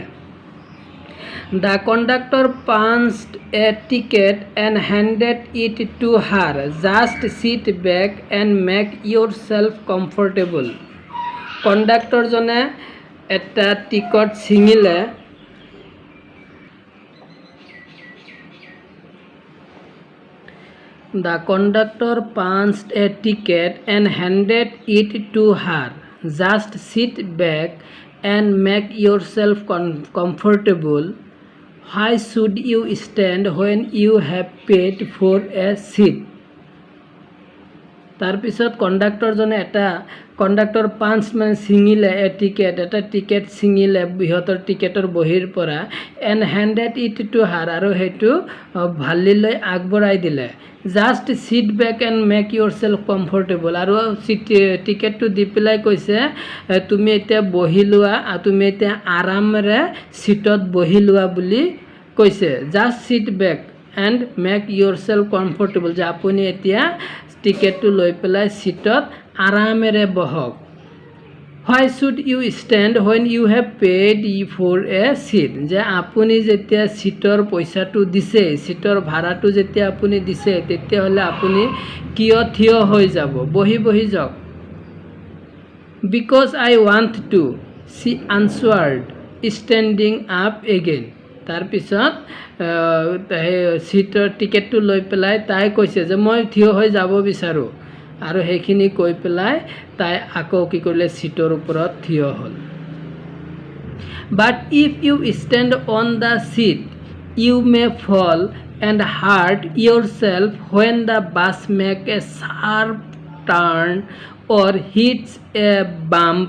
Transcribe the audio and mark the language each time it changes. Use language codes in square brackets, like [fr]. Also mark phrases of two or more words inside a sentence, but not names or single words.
[en] The conductor punched a ticket and handed it to her, just sit back and make yourself comfortable. [as] কণ্ডাক্টৰজনে এটা টিকট ছিঙিলে [en] The conductor punched a ticket and handed it to her. Just sit back and make yourself comfortable. Why should you stand when you have paid for a seat? [as] তাৰপিছত কণ্ডাক্টৰজনে কণ্ডাক্টৰ পাঞ্চ মানে ছিঙিলে এটা টিকেট ছিঙিলে সিহঁতৰ টিকেটৰ বহীৰ পৰা [en] and handed it to her, [as] আৰু সেইটো ভালিলৈ আগবঢ়াই দিলে। [en] Just sit back and make yourself comfortable, [as] আৰু টিকেটটো দি পেলাই কৈছে তুমি এতিয়া বহি লোৱা, তুমি এতিয়া আৰামেৰে ছিটত বহি লোৱা বুলি কৈছে। [en] Just sit back and make yourself comfortable, [as] যে আপুনি এতিয়া টিকেটটো লৈ পেলাই ছিটত আৰামেৰে বহক। [en] Why should you stand when you have paid for a seat? [as] যে আপুনি যেতিয়া ছিটৰ পইচাটো দিছে, ছিটৰ ভাড়াটো যেতিয়া আপুনি দিছে, তেতিয়াহ'লে আপুনি কিয় থিয় হৈ যাব, বহি যাওক। [en] Because I want to, she answered, standing up again. [as] তাৰপিছত ছিটৰ টিকেটটো লৈ পেলাই তাই কৈছে যে মই থিয় হৈ যাব বিচাৰোঁ, আৰু সেইখিনি কৈ পেলাই তাই আকৌ কি কৰিলে ছিটৰ ওপৰত থিয় হ'ল। [en] But if you stand on the seat you may fall and hurt yourself when the bus make a sharp turn or hits a bump.